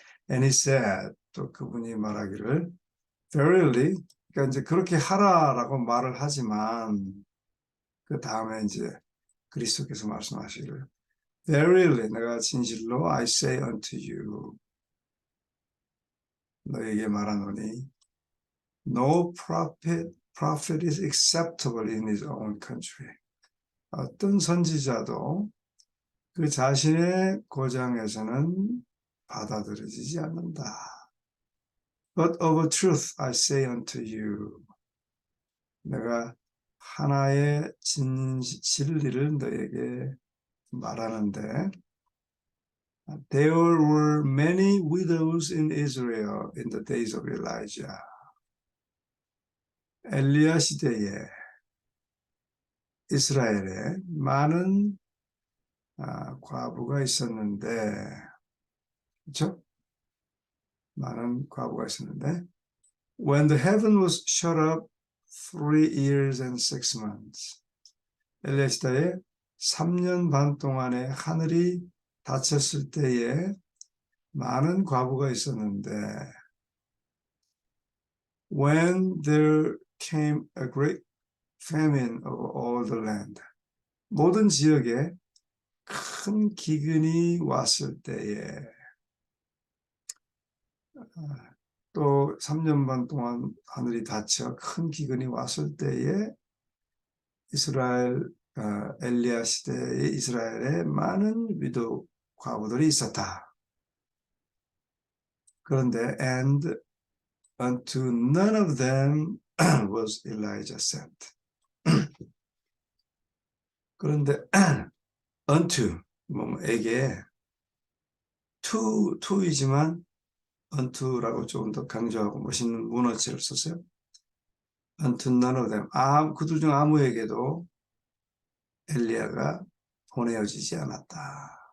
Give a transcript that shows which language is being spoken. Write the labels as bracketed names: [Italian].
[English] And he said, [Korean] 또 그분이 말하기를 verily, 그러니까 이제 그렇게 하라라고 말을 하지만 그 다음에 이제 그리스도께서 말씀하시기를 verily, 내가 진실로 [English] I say unto you, [Korean] 너에게 말하노니 [English] no prophet is acceptable in his own country. [Korean] 어떤 선지자도 그 자신의 고장에서는 받아들여지지 않는다. [English] But of a truth I say unto you. [Korean] 내가 하나의 진리를 너에게 말하는데 [English] There were many widows in Israel in the days of Elijah. [Korean] 엘리야 시대에 이스라엘에 많은 과부가 있었는데, 그렇죠? 많은 과부가 있었는데, [English] when the heaven was shut up 3 years and 6 months. [Korean] 엘리야 시대에 3년 반 동안에 하늘이 닫혔을 때에 많은 과부가 있었는데, [English] when there came a great famine over all the land. [Korean] 모든 지역에 큰 기근이 왔을 때에 또 3년 반 동안 하늘이 닫혀 큰 기근이 왔을 때에 이스라엘 엘리야 시대의 이스라엘에 많은 위도 과부들이 있었다. [English] 그런데 and unto none of them was Elijah sent. [Korean] 그런데 unto 뭐에게 to이지만 unto라고 조금 더 강조하고 멋있는 문어체를 썼어요. [English] unto none of them. [Korean] 그들 중 아무에게도 엘리야가 보내어지지 않았다.